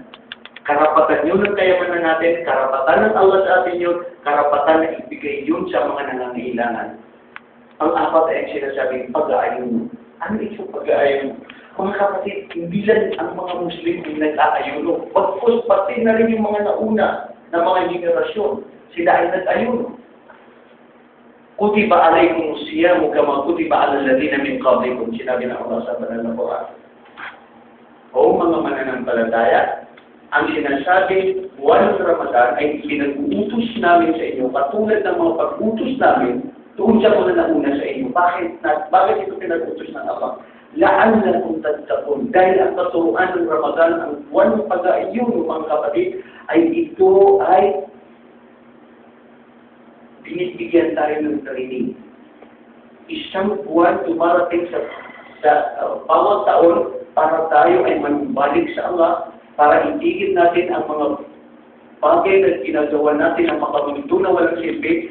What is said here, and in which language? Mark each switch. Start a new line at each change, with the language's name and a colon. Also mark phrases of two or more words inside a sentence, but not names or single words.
Filipino: Karapatan yun ng kayamanan natin, karapatan ng Allah sa atin yun, karapatan na ibigay yun sa mga nangangailangan. Ang apat ay sinasabing pag-aayon. Ano ito pag-aayon? Mga kapatid, hindi lang ang mga Muslim yung nag-aayuno. Pagpus, pati na rin yung mga nauna na mga generasyon. Sila ay nag-ayuno.
Arabic: كتب عليكم الصيام كما كتب على الذين من قبلكم.
Filipino: Sinabi ng Allah sa banal na Quran. O mga mananampalataya, ang sinasabi buwan ng Ramadan ay pinag-uutos namin sa inyo, katulad ng mga pag-utos namin doon sa mga nauna sa inyo. Bakit ito pinag-utos ng Allah?
Arabic: لعلكم تتقون.
Filipino: Dahil ang katuruan ng Ramadan, ang buwan ng pag-aayuno, mga kapatid, ay ito ay binibigyan tayo ng training. Isang buwan tumarating sa bawat taon para tayo ay manubalik sa Allah, para itigil natin ang mga bagay na ginagawa natin na makamundo na walang silbi.